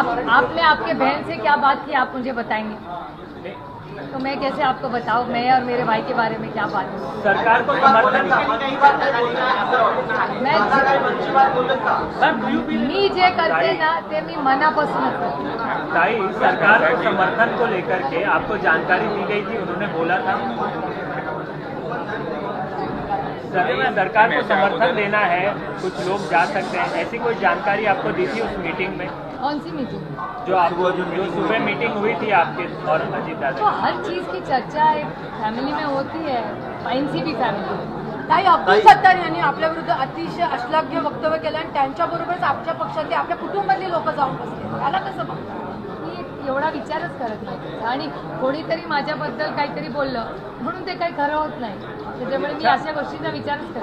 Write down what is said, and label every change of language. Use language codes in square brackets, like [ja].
[hi] आपने आपके बहन से क्या बात की, आप मुझे बताएंगे? तो मैं कैसे आपको बताऊं मैं और मेरे भाई के बारे में क्या बात है? सरकार को समर्थन [mr] मी जे करते ना ते मी मनापासूनच करते. [hi] ताई, सरकार को समर्थन को लेकर के आपको जानकारी दी गई थी, उन्होंने बोला था सरकार को समर्थन देना है, कुछ लोग जा सकते हैं, ऐसी कोई जानकारी आपको दी थी उस मीटिंग में? कौन सी मीटिंग? जो सुबह मीटिंग हुई थी आपके और अजीत तो दादा? हर चीज की चर्चा एक फॅमिली में होती है, एनसी भी फॅमिली. [mr] ताई, अब्दुल सत्तार यांनी आपल्या विरुद्ध अतिशय अश्लाघ्य वक्तव्य केलं आणि त्यांच्याबरोबरच आपल्या पक्षातले आपल्या कुटुंबातले लोक जाऊन बसले. त्याला कसं बघता? मी एवढा विचारच करत नाही आणि कोणीतरी माझ्याबद्दल काहीतरी बोललं म्हणून ते काही खरं होत नाही. त्याच्यामुळे मी अशा गोष्टींचा विचारच करत